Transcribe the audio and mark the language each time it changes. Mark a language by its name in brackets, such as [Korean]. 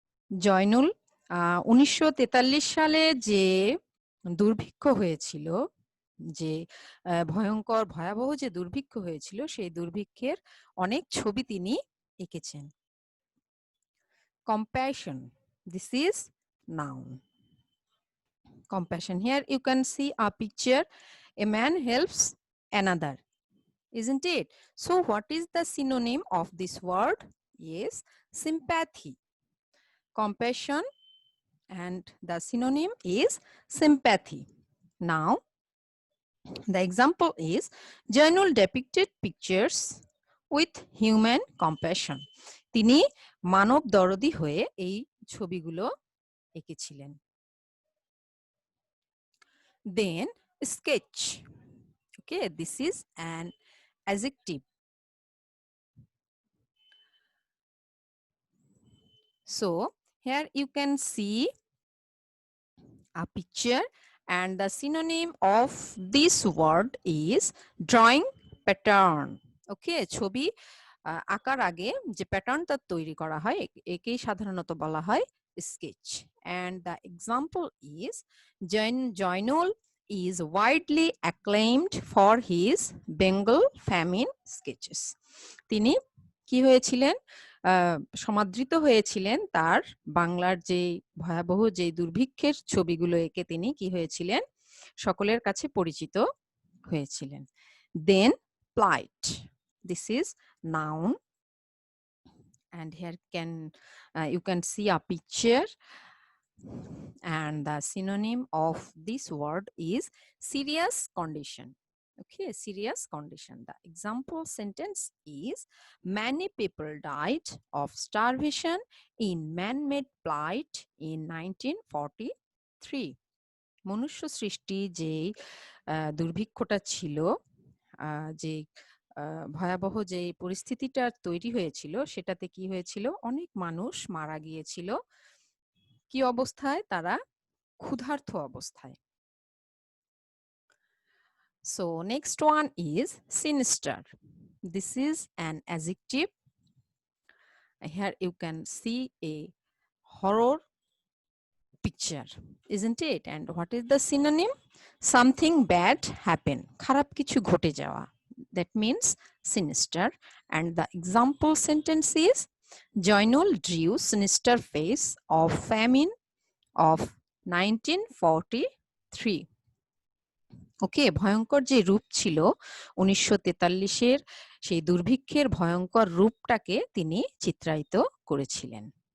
[Bangla] জয়নুল 1943 সালে যে দুর্ভিক্ষ হয়েছিল, যে ভয়াবহ যে দুর্ভিক্ষ হয়েছিল, সেই দুর্ভিক্ষের অনেক ছবি তিনি এঁকেছেন। [English] Compassion, this is noun. Compassion, here you can see a picture, a man helps another, isn't it? So what is the synonym of this word? Yes, sympathy. Compassion and the synonym is sympathy. Now the example is Jainul depicted pictures with human compassion. [Bangla] তিনি মানব দরদি হয়ে এই ছবিগুলো এঁকেছিলেন। [English] Then sketch. Okay, this is an adjective. So here you can see a picture and the synonym of this word is drawing pattern. [Bangla] Okay, ছবি আঁকার আগে যে প্যাটার্নটা তৈরি করা হয় একেই সাধারণত বলা হয় sketch. [English] And the example is Jainul is widely acclaimed for his Bengal famine sketches. [Bangla] তিনি কি হয়েছিলেন, সমাদৃত হয়েছিলেন তার বাংলার যে ভয়াবহ যে দুর্ভিক্ষের ছবিগুলো এঁকে তিনি কি হয়েছিলেন, সকলের কাছে পরিচিত হয়েছিলেন। [English] Then plight, this is noun, and here you can see a picture, and the synonym of this word is serious condition. Okay, serious condition. The example sentence is many people died of starvation in man-made plight in 1943. [Bangla] মনুষ্য সৃষ্টি যে দুর্ভিক্ষটা ছিল, যে ভয়াবহ যে পরিস্থিতিটা তৈরি হয়েছিল সেটাতে কি হয়েছিল, অনেক মানুষ মারা গিয়েছিল কি অবস্থায়, তারা ক্ষুধার্ত অবস্থায়। [English] So next one is sinister. This is an adjective. Here you can see a horror picture, isn't it? And what is the synonym? Something bad happen, [Bangla] খারাপ কিছু ঘটে যাওয়া, [English] that means sinister. And the example sentence is Jainul drew sinister face of famine of 1943. [Bangla] ওকে, ভয়ঙ্কর যে রূপ ছিল 1943-এর সেই দুর্ভিক্ষের ভয়ঙ্কর রূপটাকে তিনি চিত্রায়িত করেছিলেন।